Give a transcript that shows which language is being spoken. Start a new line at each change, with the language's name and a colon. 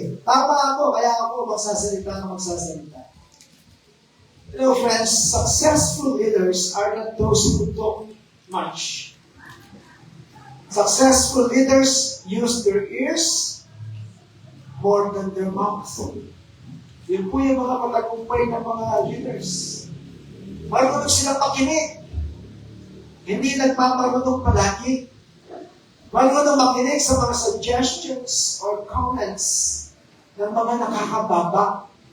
Filipino: Tama ako, kaya ako magsasalita na magsasalita.
English: You know, friends, successful leaders are not those who talk much. Successful leaders use their ears more than their mouth.
Filipino: Yun po yung mga matagumpay ng mga leaders. Marunong silang makinig. Hindi nagpaparunong palagi. Marunong makinig sa mga
English: suggestions or comments
Filipino: ng mga nakakababa.